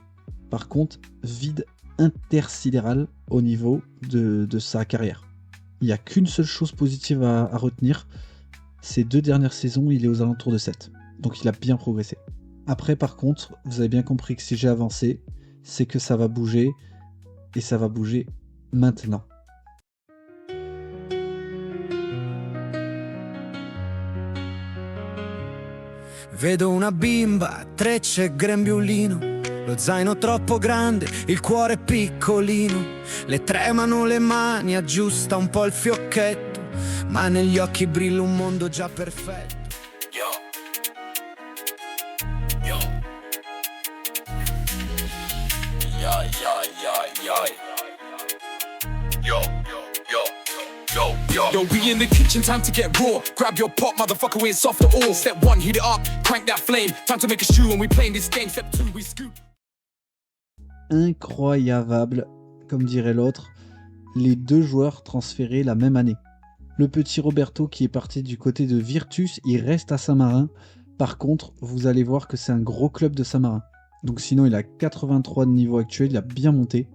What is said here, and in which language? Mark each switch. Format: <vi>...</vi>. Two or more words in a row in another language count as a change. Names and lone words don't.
<fr>Par contre, vide intersidéral au niveau de sa carrière. Il n'y a qu'une seule chose positive à retenir. Ces 2 dernières saisons, il est aux alentours de 7. Donc il a bien progressé. Après, par contre, vous avez bien compris que si j'ai avancé, c'est que ça va bouger. Et ça va bouger maintenant.</fr> <it>Vedo una bimba, trecce e grembiulino, lo zaino troppo grande, il cuore piccolino, le tremano le mani, aggiusta un po' il fiocchetto, ma negli occhi brilla un mondo già perfetto. Yo. Yo. Yo, yo, yo, yo. Yo, yo, yo, yo.</it> <en>Yo, we in the kitchen, time to get raw. Grab your pot, motherfucker, we ain't soft at all. Step 1, heat it up, crank that flame. Time to make a shoe and we playing this game. Step 2, we scoop.</en> <fr>incroyable, comme dirait l'autre. Les 2 joueurs transférés la même année. Le petit Roberto qui est parti du côté de Virtus, il reste à Saint-Marin. Par contre, vous allez voir que c'est un gros club de Saint-Marin. Donc sinon, il a 83 de niveau actuel, il a bien monté.</fr>